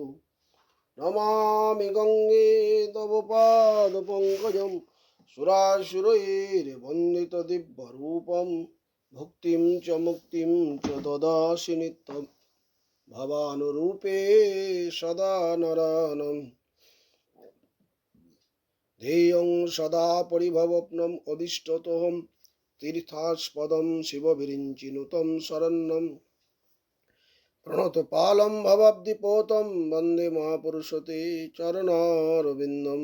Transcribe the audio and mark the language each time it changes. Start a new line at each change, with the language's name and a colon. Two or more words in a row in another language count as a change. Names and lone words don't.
Sanskrit: নমামি গঙ্গে তব পাদ পঙ্কজম সুরাসুরৈর্বন্দিত দিব্যরূপম ভুক্তিম চ মুক্তিম চ দদাসি নিত্যম ভবানুরূপে সদা নরানম। ध्येयं सदा परिभवप्नम् अभीष्टतोऽहं तीर्थास्पदं शिवविरिञ्चिनुतं शरण्यं प्रणतपालं भवाब्धिपोतं वन्दे महापुरुषते चरणारविन्दं।